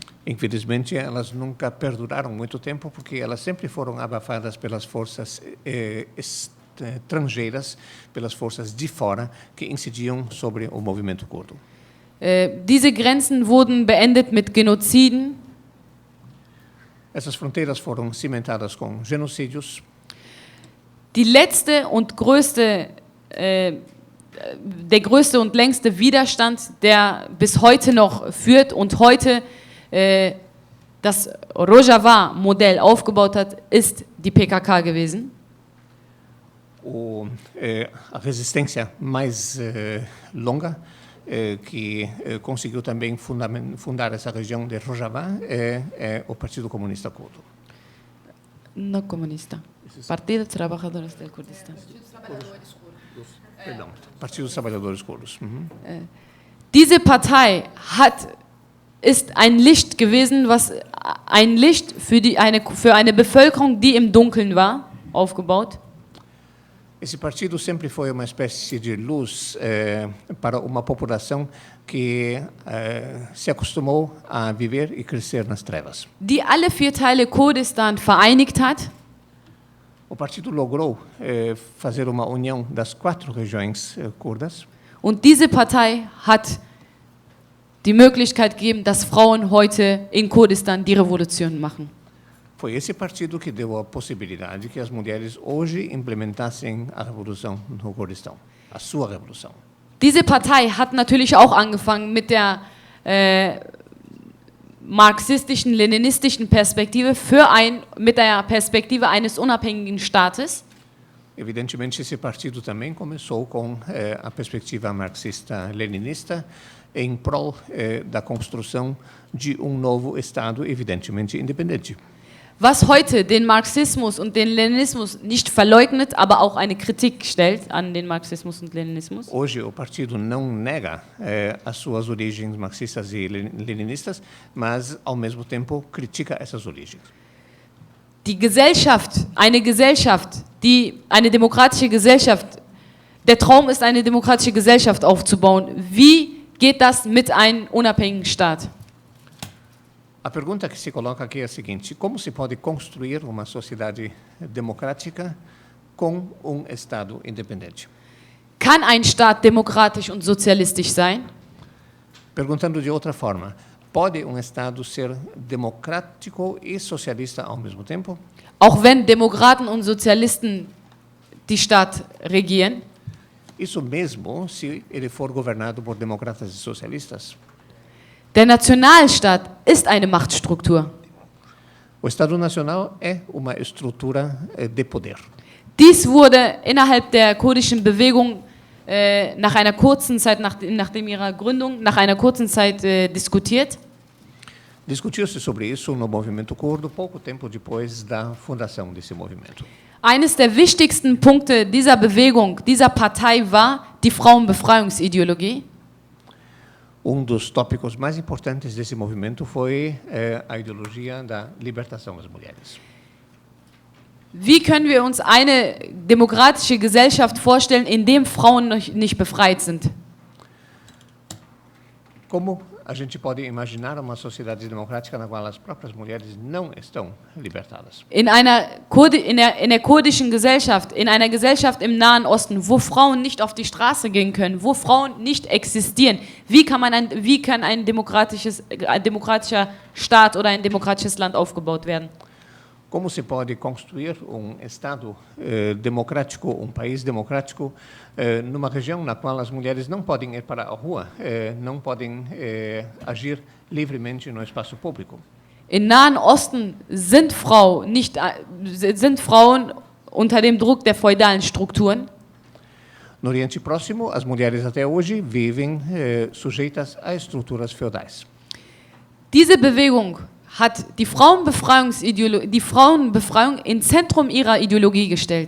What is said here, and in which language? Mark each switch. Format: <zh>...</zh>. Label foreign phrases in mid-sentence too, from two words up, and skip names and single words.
<pt>Infelizmente, elas nunca perduraram muito tempo porque elas sempre foram abafadas pelas forças estrangeiras, pelas forças de fora que incidiam sobre o movimento curdo.</pt> <de>Diese Grenzen wurden beendet mit Genoziden.</de> <pt>Essas fronteiras foram cimentadas com genocídios.</pt> <de>Die letzte und der größte und längste Widerstand, der bis heute noch führt und heute das Rojava-Modell aufgebaut hat, ist die PKK gewesen.</de> <pt>A resistência mais longa que conseguiu também fundar essa região de Rojava é o Partido Comunista Curdo. No comunista. Partido dos Trabalhadores del Kurdistan. Perdão, Partido dos Trabalhadores Curdos.</pt> <de>Diese Partei ist ein Licht gewesen, ein Licht für eine Bevölkerung, die im Dunkeln war, aufgebaut.</de> <pt>Esse partido sempre foi uma espécie de luz para uma população que se acostumou a viver e crescer nas trevas.</pt> <de>Die alle 4 Teile Kurdistan vereinigt hat.</de> <pt>O partido logrou fazer uma união das 4 regiões curdas.</pt> <de>Und diese Partei hat die Möglichkeit gegeben, dass Frauen heute in Kurdistan die Revolution machen.</de> <pt>Foi esse partido que deu a possibilidade que as mulheres hoje implementassem a revolução no Kurdistão, a sua revolução.</pt> <de>Diese Partei hat natürlich auch angefangen mit der marxistischen, leninistischen Perspektive mit der Perspektive eines unabhängigen Staates.</de> <pt>Evidentemente, esse partido também começou com a perspectiva marxista-leninista em prol da construção de novo Estado, evidentemente independente.</pt> <de>Was heute den Marxismus und den Leninismus nicht verleugnet, aber auch eine Kritik stellt an den Marxismus und Leninismus.</de> <pt>Hoje o partido não nega as suas origens marxistas e leninistas, mas ao mesmo tempo critica essas origens.</pt> <de>Die Gesellschaft, eine demokratische Gesellschaft, der Traum ist, eine demokratische Gesellschaft aufzubauen. Wie geht das mit einem unabhängigen Staat?</de> <pt>A pergunta que se coloca aqui é a seguinte: como se pode construir uma sociedade democrática com Estado independente?</pt> <de>Kann ein Staat demokratisch und sozialistisch sein?</de> <pt>Perguntando de outra forma, Pode Estado ser democrático e socialista ao mesmo tempo?</pt> <de>Auch wenn Demokraten und Sozialisten die Stadt regieren?</de> <pt>Isso mesmo se ele for governado por democratas e socialistas?</pt> <de>Der Nationalstaat ist eine Machtstruktur.</de> <pt>O Estado Nacional é uma estrutura de poder.</pt> <de>Dies wurde innerhalb der kurdischen Bewegung nach einer kurzen Zeit, nachdem ihrer Gründung, nach einer kurzen Zeit diskutiert.</de> <pt>Discutiu-se sobre isso no movimento curdo pouco tempo depois da fundação desse movimento.</pt> <de>Eines der wichtigsten Punkte dieser Bewegung, dieser Partei war die Frauenbefreiungsideologie.</de> <pt>Dos tópicos mais importantes desse movimento foi a ideologia da libertação das mulheres.</pt> <de>Wie können wir uns eine demokratische Gesellschaft vorstellen, in der Frauen nicht befreit sind?</de> <pt>Como a gente pode imaginar uma sociedade democrática na qual as próprias mulheres não estão libertadas?</pt> <de>In der kurdischen Gesellschaft, in einer Gesellschaft im Nahen Osten, wo Frauen nicht auf die Straße gehen können, wo Frauen nicht existieren, wie kann ein demokratischer Staat oder ein demokratisches Land aufgebaut werden?</de> <pt>Como se pode construir Estado democrático, país democrático, numa região na qual as mulheres não podem ir para a rua, não podem agir livremente no espaço público?</pt> <de>Im Nahen Osten sind Frauen unter dem Druck der feudalen Strukturen.</de> <pt>No Oriente Próximo, as mulheres até hoje vivem sujeitas a estruturas feudais.</pt> <de>Diese Bewegung hat die Frauenbefreiung ins Zentrum ihrer Ideologie gestellt.</de>